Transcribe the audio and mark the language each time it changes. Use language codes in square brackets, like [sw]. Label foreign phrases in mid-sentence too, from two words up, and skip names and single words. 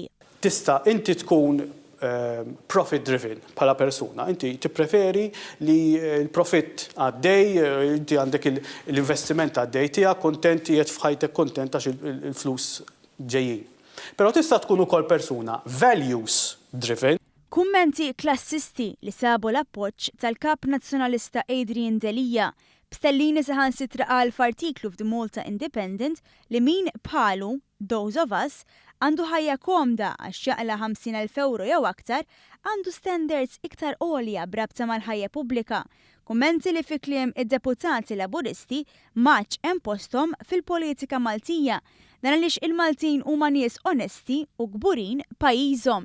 [mt] Tista' inti tkun [en] profit driven [mt] bħala persuna. Inti tippreferi li l-profit għaddej, inti għandek l-investiment għaddej tiegħek kontent qiegħed f'ħajtek kontent għax il-flus ġejjin. Però tista' tkun ukoll persuna [en] values driven. [mt] Kummenti klassisti li sabu l-appoġġ tal-kap nazzjonalista Adrian Delija b'Stellini saħansitra qal f'artiklu f'The Malta Independent li min bħalu [en] those of us [mt] għandu ħajja komda għax jaqla 50,000 euro jew aktar, għandu standards iktar għolja brabta mal-ħajja pubblika. Kummenti li fi kliem id-deputati Laburisti maċ hemm posthom fil-politika Maltija, dan għaliex il-Maltin huma nies onesti u kburin pajjiżhom.